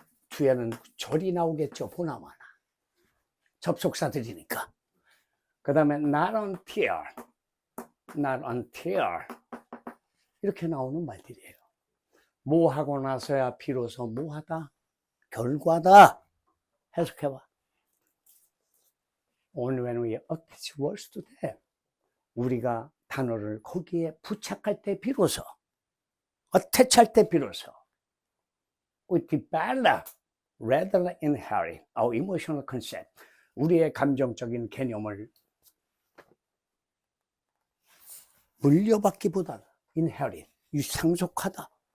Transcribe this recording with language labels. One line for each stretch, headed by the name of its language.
Korean: 뒤에는 절이 나오겠죠, 보나마나. 접속사들이니까. 그 다음에 not until, not until 이렇게 나오는 말들이에요. 뭐 하고 나서야 비로소 뭐 하다? 결과다. 해석해봐.
English: Only when we attach words to them.
Korean: 우리가 단어를 거기에 부착할 때 비로소, attach 할 때 비로소
English: we develop rather than inherit our emotional concept.
Korean: 우리의 감정적인 개념을 물려받기보다는 inherit, 상속하다.